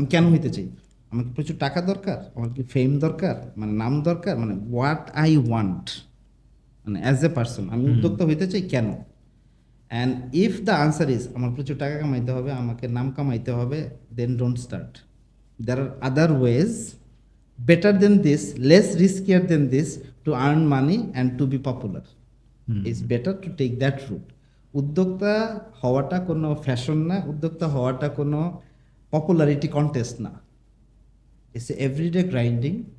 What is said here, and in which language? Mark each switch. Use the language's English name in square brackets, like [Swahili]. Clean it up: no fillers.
[Bangla] আমি কেন হইতে চাই, আমার কি প্রচুর টাকা দরকার, আমার কি ফেম দরকার, নাম দরকার, [English] what I want, as a person [Bangla] আমি উদ্যোক্তা হইতে চাই কেন। [English] and if the answer is [Bangla] আমার প্রচুর টাকা কামাইতে হবে, আমাকে নাম কামাইতে হবে, [English] Then don't start. There are other ways better than this, less riskier than this to earn money and to be popular. It's better to take that route. [Bangla] উদ্যোক্তা হওয়াটা কোনো ফ্যাশন না, উদ্যোক্তা হওয়াটা কোনো পপুলারিটি কন্টেস্ট না, [English] It's everyday grinding.